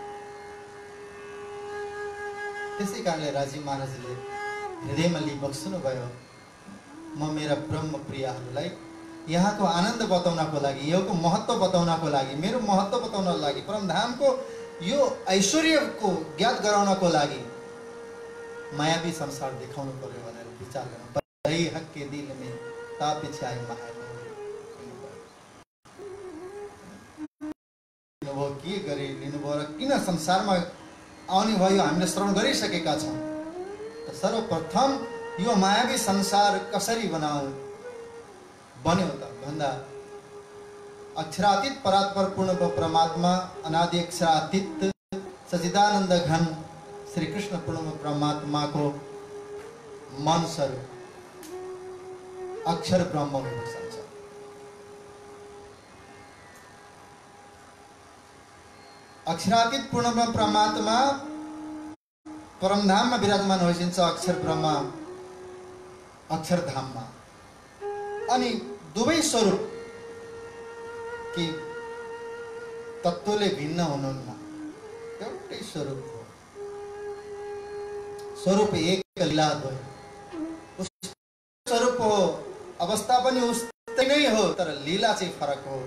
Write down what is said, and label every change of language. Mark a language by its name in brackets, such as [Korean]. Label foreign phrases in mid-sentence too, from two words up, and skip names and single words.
[Nepali] त्यसै कारणले राजी महाराजले हृदयमा लिबक्सनु भयो, म मेरा ब्रह्म प्रियहरूलाई यहाँको आनन्द बताउनको लागि, योको महत्व बताउनको लागि, मेरो महत्व बताउनको लागि, परमधामको यो ऐश्वर्यको ज्ञात गराउनको लागि मायावी संसार देखाउनु पर्यो भनेर विचार गर्नु पर्यो। [Hindi] हक के दिल में [Nepali] तापिछे आई माया लिनुभयो, के गरे लिनुभयो र किन संसारमा आउने भयो हामीले श्रवण गरिसकेका छौँ। सर्वप्रथम यो मायावी संसार कसरी बन्यो त भन्दा अक्षरातीत परात्पर पूर्ण परमात्मा अनादि अक्षरातीत सच्चिदानन्द घन श्री कृष्ण पूर्ण परमात्मा को मन स्वरूप अक्षर ब्रह्म बस्छ। अक्षरातीत पूर्ण परमात्मा परमधाम में विराजमान होइन्छ अक्षर ब्रह्म अक्षरधाम में। अनि दुवै स्वरूप कि तत्त्वले भिन्न हुनुहुन्न, एउटै स्वरूप हो। स्वरूप एक लीलाद्वय, उस स्वरूप हो, अवस्था पनि उस्तै नै हो, तर लीला चाहिँ फरक हो।